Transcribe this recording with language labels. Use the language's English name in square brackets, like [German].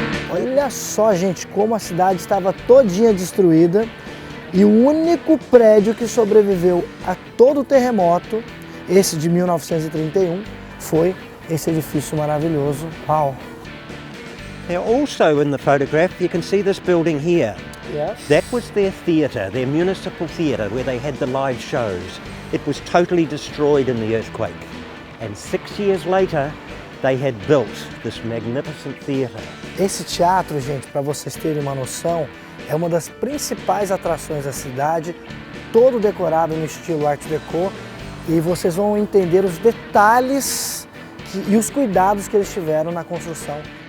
[Portuguese] Olha só, gente, como a cidade estava todinha destruída e o único prédio que sobreviveu a todo o terremoto, esse de 1931, foi esse edifício maravilhoso. Uau! [English] Now also in the photograph you can see this building here. Yes. That was their theatre, their municipal theatre where they had the live shows. It was totally destroyed in the earthquake. And 6 years later they had built this magnificent theatre. [Portuguese] Esse teatro, gente, para vocês terem uma noção, é uma das principais atrações da cidade, todo decorado no estilo Art Deco, e vocês vão entender os detalhes e os cuidados que eles tiveram na construção.